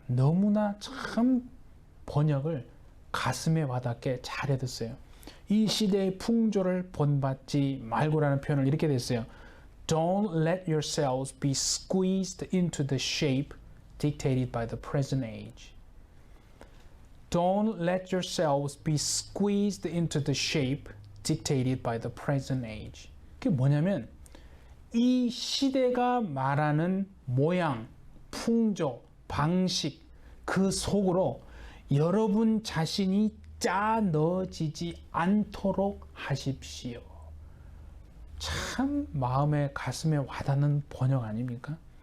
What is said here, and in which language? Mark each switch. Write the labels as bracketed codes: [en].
[ko] 너무나 참 번역을 가슴에 와닿게 잘 해뒀어요. 이 시대의 풍조를 본받지 말고라는 표현을 이렇게 됐어요. [en] Don't let yourselves be squeezed into the shape dictated by the present age. Don't let yourselves be squeezed into the shape dictated by the present age. [ko] 그게 뭐냐면 이 시대가 말하는 모양, 풍조, 방식 그 속으로 여러분 자신이 짜 넣어지지 않도록 하십시오. 참 마음에 가슴에 와닿는 번역 아닙니까?